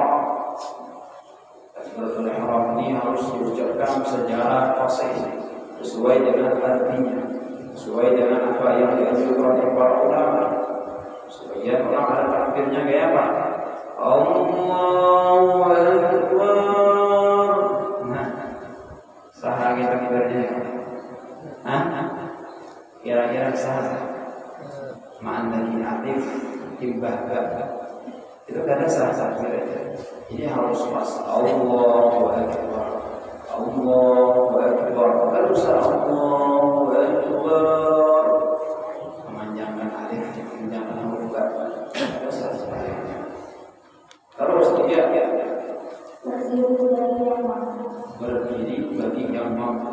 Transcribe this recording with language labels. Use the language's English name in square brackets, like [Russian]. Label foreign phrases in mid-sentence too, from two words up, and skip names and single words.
[Indonesian] Takbiratul ihram ini harus diucapkan secara fasih sesuai dengan artinya, sesuai dengan apa yang dianjurkan oleh para ulama. Sebagian orang ada takbirnya kayak apa? [Arabic] الله أكبر. [Indonesian] Nah, sah kita takbirnya. Kira-kira sah. Ma'an dari atif timbah itu kada sah kira-kira. Ini harus pas [Arabic] الله أكبر. الله أكبر. [Indonesian] Kalau sah [Arabic] الله أكبر. [Indonesian] Memanjangkan alif, memanjangkan huruf kada sah sebenarnya. Terus dia berdiri bagi yang mampu.